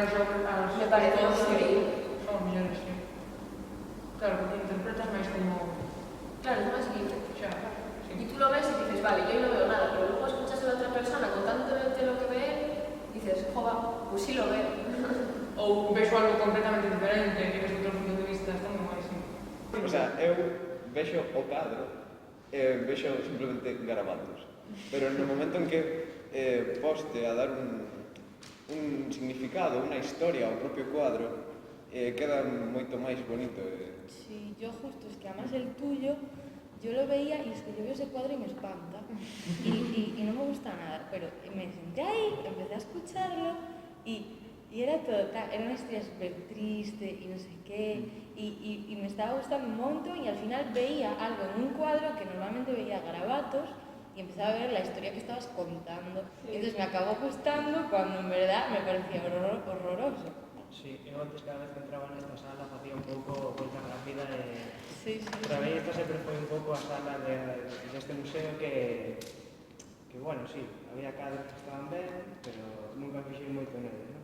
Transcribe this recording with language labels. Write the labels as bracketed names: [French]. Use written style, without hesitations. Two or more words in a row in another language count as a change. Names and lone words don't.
[Spanish] me pareció increíble. [Galician] Son millores, sí. Claro, porque interpretas máis como... [Spanish] Claro, es más libre. [Galician] Xa, sí. [Spanish] Y tú lo ves y dices, vale, yo no veo nada, pero luego escuchas a la otra persona contándote lo que ve él, y dices, joder, pues sí lo veo. [Galician] Ou vexo algo completamente diferente, que ves outro punto de vista, está moi guai, sí. [Spanish] O sea, [Galician] eu vexo o cadro vexo simplemente garabatos. Pero no momento en que poste a dar un significado, unha historia ao propio cuadro, queda moito máis bonito. [Spanish] Sí, yo justo, es que además el tuyo, yo lo veía y es que yo veo ese cuadro y me espanta y no me gusta nada, pero me senté ahí, empecé a escucharlo y era todo tal, era una historia súper triste y no sé qué, y me estaba gustando un montón y al final veía algo en un cuadro que normalmente veía garabatos y empezaba a ver la historia que estabas contando. Y entonces me acabó gustando cuando en verdad me parecía horroroso. [Galician] Sí, eu antes cada vez que entraba nesta sala facía un pouco volta rápida e Sí. para mí esta sempre foi un pouco a sala deste museo que bueno, sí, había cadros que estaban ben, pero nunca fixei moito nele, non?